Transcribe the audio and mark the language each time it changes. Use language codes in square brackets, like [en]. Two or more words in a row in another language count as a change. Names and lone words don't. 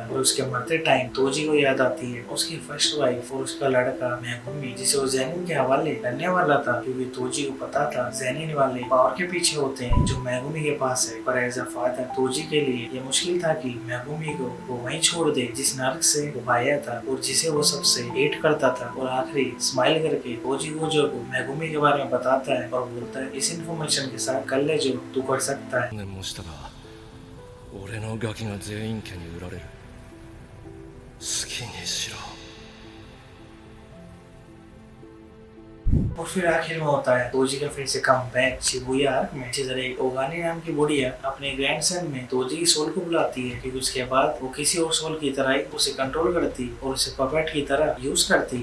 [hi] और उसके मरते टाइम तोजी को याद आती है उसकी [en] first wife [hi] और उसका लड़का मेगुमी, जिसे वो जेनिन के हवाले करने वाला था, क्योंकि तोजी को पता था जेनिन वाले पावर के पीछे होते हैं जो मेगुमी के पास है। पर [en] as a father [hi] तोजी के लिए ये मुश्किल था कि मेगुमी को वो वहीं छोड़ दे जिस नर्क से वो आया था और जिसे वो सबसे हेट करता था। और आखिरी स्माइल करके तोजी गोजो को मेगुमी के बारे में बताता है और बोलता है इस इन्फॉर्मेशन के साथ कर ले जो तू कर सकता है। [ja] 俺のガキが全員家に売られる。好きにしろ。 [hi] और फिर आखिर में होता है तोजी का फिर से [en] come back [hi] शिबुया आर्क में। इसी तरह एक ओगानी नाम की बुढ़िया अपने ग्रैंडसन में तोजी की सोल को बुलाती है, क्योंकि उसके बाद वो किसी और सोल की तरह ही उसे कंट्रोल करती और उसे पपेट की तरह यूज करती।